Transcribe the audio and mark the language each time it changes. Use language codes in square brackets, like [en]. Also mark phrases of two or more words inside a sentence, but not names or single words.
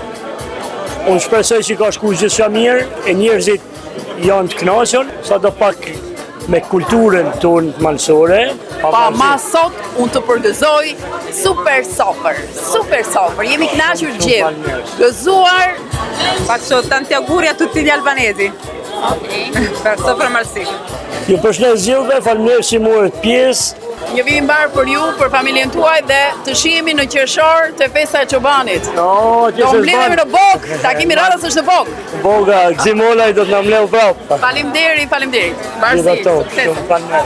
[sq] Unë shpresoj që ka shku gjithçka mirë, e njerëzit janë të kënaqur, sa do pak me kulturën tonë malësore. Ma sot unë të përgëzoj super sofer, jemi kënaqur gjithë, gëzuar. [it] Faccio tanti auguri a tutti gli albanesi per Sofra Malsi. [sq] Ju përshëndes gjithëve, faleminderit që morët pjesë. Një vit i mbar për ju, për familjen tuaj dhe të shihemi në qershor te festa e çobanit. Do mblidhemi në Bokë, takimi radhës është në Bokë. Boga, Gzimolaj do të na mbledh prapë. Faleminderit. Bashkë.